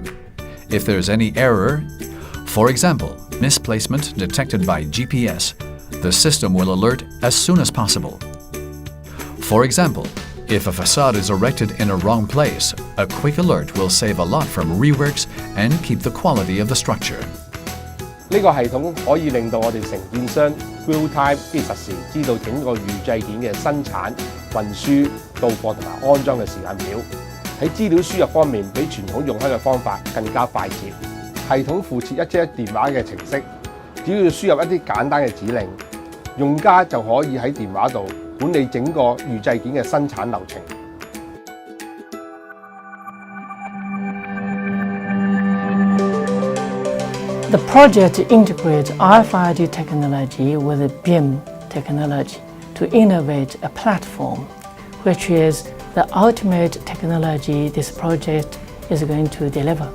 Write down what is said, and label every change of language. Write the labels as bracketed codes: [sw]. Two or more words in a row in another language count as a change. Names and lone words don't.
[en] If there's any error, for example, misplacement detected by GPS, the system will alert as soon as possible. For example, if a facade is erected in a wrong place, a quick alert will save a lot from reworks and keep the quality of the structure. [yue] 呢個系統可以令到我哋承建商 [en] real time [yue] 即實時知道整個預製件嘅生產、運輸、到貨同埋安裝嘅時間表。喺資料輸入方面，比傳統用開嘅方法更加快捷。系統附設111電話嘅程式，只要輸入一啲簡單嘅指令，用家就可以喺電話度管理整個預製件嘅生產流程。 [en] The project integrates RFID technology with BIM technology to innovate a platform, which is the ultimate technology this project is going to deliver.